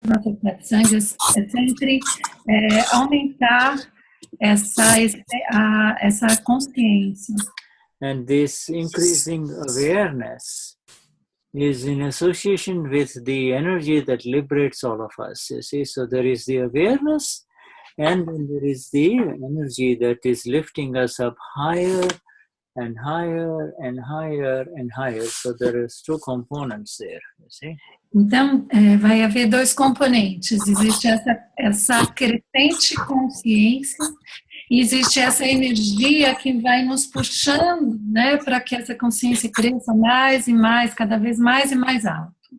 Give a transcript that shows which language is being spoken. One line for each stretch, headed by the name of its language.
Portuguese: nossa satsanga é sempre aumentar essa consciência.
English: And this increasing awareness is in association with the energy that liberates all of us. You see, so there is the awareness, and then there is the energy that is lifting us up higher and higher and higher and higher. So there is two components there, you see.
Portuguese: Então, vai haver dois componentes. Existe essa crescente consciência e existe essa energia que vai nos puxando, né, para que essa consciência cresça mais e mais, cada vez mais e mais alto.